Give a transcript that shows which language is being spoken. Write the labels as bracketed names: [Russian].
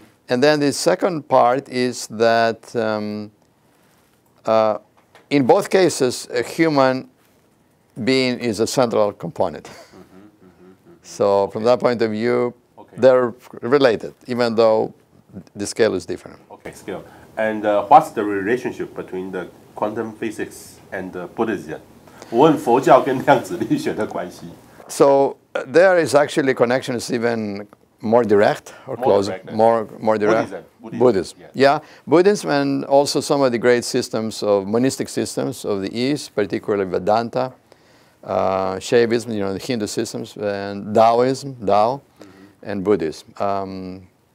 [English] And then the second part is that in both cases, a human being is a central component. So from that point of view, they're related, even though the scale is different. Okay, scale. And what's the relationship between the quantum physics and Buddhism? [Chinese] 我问佛教跟量子力学的关系。 [English] So there is actually a connection is even more direct or close, more direct. Buddhism. Yeah, Buddhism and also some of the great systems of monistic systems of the East, particularly Vedanta, Shaivism, the Hindu systems, and Taoism, Tao, and Buddhism.